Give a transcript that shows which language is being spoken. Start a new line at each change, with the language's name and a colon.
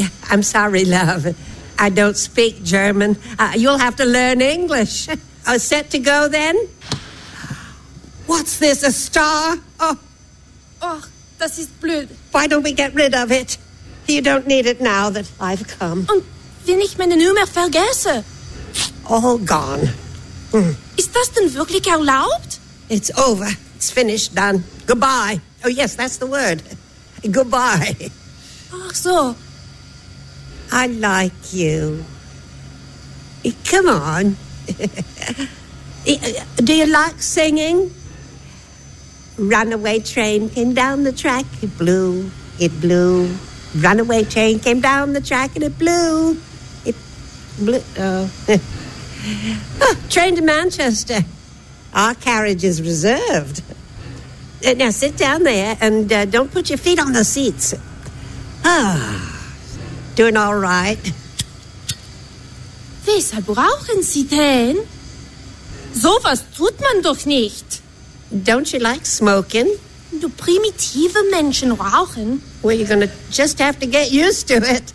English: I'm sorry, love. I don't speak German. You'll have to learn English. Are you set to go then? What's this, a star?
German: Oh, das ist blöd.
English: Why don't we get rid of it? You don't need it now that I've come.
German: Wenn ich meine Nummer vergesse.
English: All gone.
German: Ist das denn wirklich erlaubt?
English: It's over. It's finished, done. Goodbye. Oh, yes, that's the word. Goodbye.
German: Ach so.
English: I like you. Come on. Do you like singing? Runaway train came down the track. It blew. It blew. Runaway train came down the track and it blew. train to Manchester. Our carriage is reserved. Now sit down there and don't put your feet on the seats. Doing all right.
German: Weshalb brauchen Sie denn? Sowas tut man doch nicht.
English: Don't you like smoking?
German: Du primitive Menschen rauchen.
English: Well, you're gonna just have to get used to it.